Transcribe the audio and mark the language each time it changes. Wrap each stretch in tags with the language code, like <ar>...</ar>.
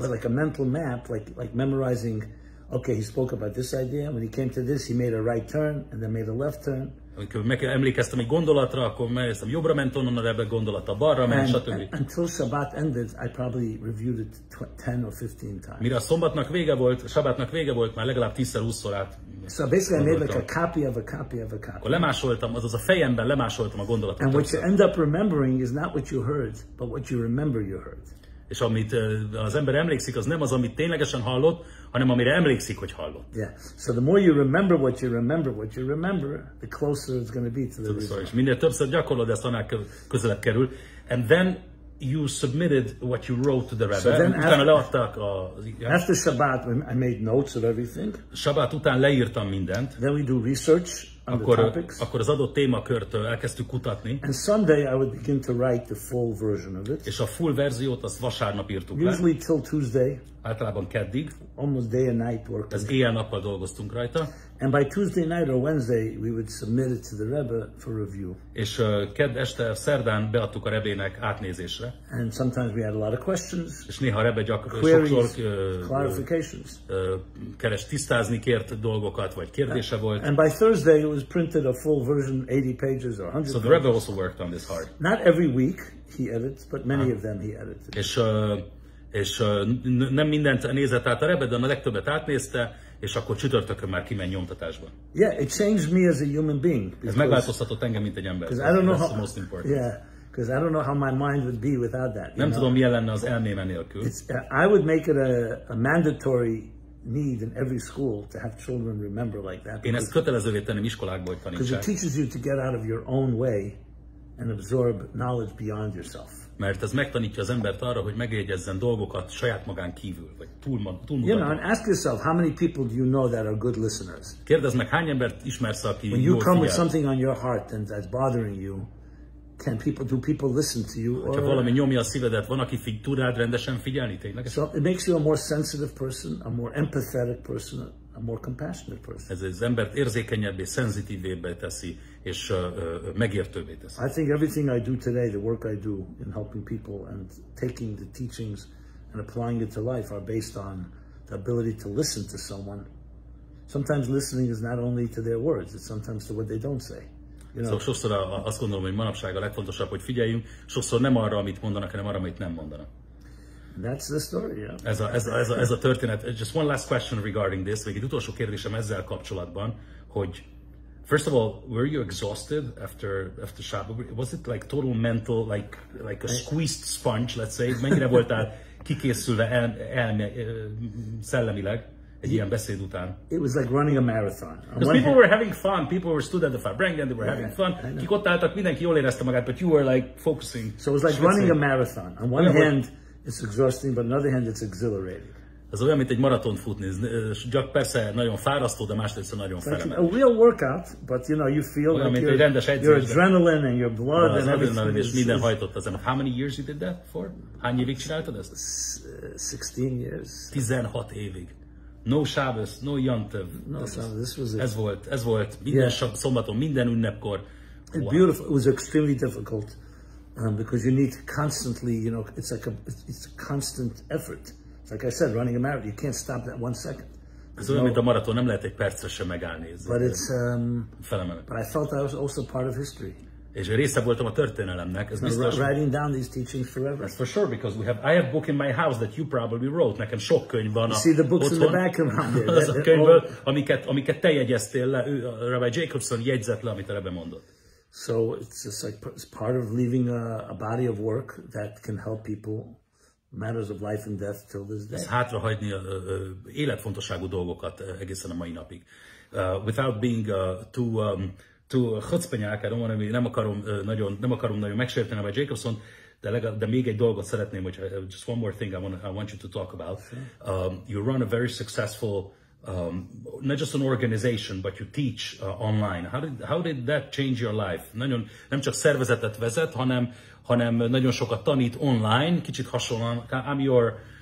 <en>But like a mental map, like memorizing, okay, he spoke about this idea, when he came to this, he made a right turn, and then made a left turn.</en> <hu>Amikor emlékeztem egy gondolatra, akkor megnéztem, jobbra ment onnan a Rebbe gondolata, balra ment, stb.</hu> <en>Until Shabbat ended, I probably reviewed it 10 or 15 times.</en> <hu>Mire a szombatnak vége volt, Sabbatnak vége volt, már legalább 10-20-szor át.</hu> <en>So basically I made like a copy of a copy of a copy.</en> <hu>Akkor lemásoltam, azaz a fejemben lemásoltam a gondolatot.</hu> <en>And what you end up remembering is not what you heard, but what you remember you heard.</en> <hu>És amit az ember emlékszik, az nem az, amit ténylegesen hallott, hanem amire emlékszik, hogy hallott.</hu> <en>Yeah. So the more you remember what you remember, the closer it's going to be to the result.</en> <hu>És minél többször gyakorlod, ezt annál közelebb kerül.</hu> <en>And then you submitted what you wrote to the Rebbe. So</en> <hu>utána leadták</hu> <en>after Shabbat, I made notes of everything.</en> <hu>Shabbat után leírtam mindent.</hu> <en>Then we do research on the topics.</en> <hu>Akkor az adott témakört elkezdtük kutatni.</hu> <en>And Sunday I would begin to write the full version of it.</en> <hu>És a full verziót azt vasárnap írtuk le.</hu> <en>Usually till Tuesday.</en> <hu>Általában keddig.</hu> <en>Almost day and night work.</en> <hu>Ez éjjel-nappal dolgoztunk rajta.</hu> <en>And by Tuesday night or Wednesday we would submit it to the Rebbe for review.</en> <hu>És kedd este, szerdán beadtuk a Rebének átnézésre.</hu> <en>And sometimes we had a lot of questions.</en> <hu>És néha a Rebbe sokszor clarifications. Keres tisztázni kért dolgokat, vagy kérdése volt.</hu> <en>And by Thursday it was printed a full version, 80 pages or 100 pages. So the Rebbe also worked on this hard. Not every week he edits, but many of them he edited.</en> <hu>És nem mindent nézett át a Rebbe, de a legtöbbet átnézte, és akkor csütörtökön már kiment nyomtatásba.</hu> <en>Yeah, it changed me as a human being.</en> <hu>Ez megváltoztatott engem, mint egy ember.</hu> <en>That's the most important. Yeah, because I don't know how my mind would be without that.</en> <hu>Nem tudom, milyen lenne az elmém nélkül.</hu> <en>I would make it a mandatory need in every school to have children remember like that.</en> <hu>Én ezt kötelezővé tenném iskolákból, hogy tanítsák.</hu> <en>Because it teaches you to get out of your own way and absorb knowledge beyond yourself.</en> <hu>Mert ez megtanítja az embert arra, hogy megjegyezzen dolgokat saját magán kívül, vagy túl</hu> <en>You know, and ask yourself, how many people do you know that are good listeners?</en> <hu>Kérdezd meg, hány embert ismersz, aki</hu> <en>when you come with something on your heart and that's bothering you, do people listen to you?</en> <hu>Ha valami nyomja a szívedet, van, aki tud rád rendesen figyelni tényleg?</hu> <en>So it makes you a more sensitive person, a more empathetic person, a more compassionate person.</en> <hu>Ez az embert érzékenyebbé, szenzitívébbé teszi, és megértőbbé teszi.</hu> <en>I think everything I do today, the work I do in helping people and taking the teachings and applying it to life are based on the ability to listen to someone. Sometimes listening is not only to their words, it's sometimes to what they don't say. You know?</en> <hu>Szóval sokszor azt gondolom, hogy manapság a legfontosabb, hogy figyeljünk, sokszor nem arra, amit mondanak, hanem arra, amit nem mondanak.</hu> <en>That's the story, yeah.</en> <hu>Ez a történet.</hu> <en>Just one last question regarding this.</en> <hu>Még egy utolsó kérdésem ezzel kapcsolatban, hogy</hu> <en>first of all, were you exhausted after Shabbat? Was it like total mental, like a squeezed sponge, let's say?</en> <hu>Mennyire voltál kikészülve szellemileg egy ilyen beszéd után?</hu> <en>It was like running a marathon. Because people were having fun. People were stood at the Farbrengen and they were having fun.</en> <hu>Kik ott álltak, mindenki jól érezte magát,</hu> <en>but you were like focusing. So it was like running a marathon. On one hand, it's exhausting, but on the other hand, it's exhilarating.</en> <hu>Ez olyan, mint egy maratont futni. Persze nagyon fárasztó, de másrészt nagyon felemelő.</hu> <en>A real workout, but you know, you feel</en> <hu>olyan,</hu> <en>like your adrenaline and your blood and everything.</en> <hu>És minden hajtott az ember.</hu> <en>How many years you did that for?</en> <hu>Hány évig csináltad ezt?</hu> <en>16 years.</en> <hu>16 évig.</hu> <en>No Shabbos, no Yantev. No Shabbos, this was it.</en> <hu>Ez volt minden szombaton, minden ünnepkor.</hu> <en>Wow. Beautiful. It was extremely difficult because you need constantly, you know, it's a constant effort. Like I said, running a marathon, you can't stop that 1 second.</en> <hu>Ez olyan, mint a maraton, nem lehet egy percre sem megállni.</hu> <en>But I felt I was also part of history.</en> <hu>És része voltam a történelemnek, ez biztos.</hu> <en>Writing down these teachings forever. That's for sure, because I have a book in my house that you probably wrote.</en> <hu>Nekem sok könyv van.</hu> <en>You see the books otthon, in the background there.</en> <hu>Az a könyvből, amiket te jegyeztél le, rabbi Jacobson jegyzett le, amit a Rebbe mondott.</hu> <en>So it's just like it's part of leaving a body of work that can help people. Matters of life and death till this day.</en> <hu>Hátrahagyni életfontosságú dolgokat egészen a mai napig. Without being too chutzpanyák, nem akarom nagyon megsérteni a Jacobson, de még egy dolgot szeretném, hogy</hu> <en>just one more thing I want you to talk about. You run a very successful not just an organization, but you teach online. How did that change your life?</en> <hu>Nem csak szervezetet vezet, hanem nagyon sokat tanít online, kicsit hasonlóan.</hu> <en>I'm your</en>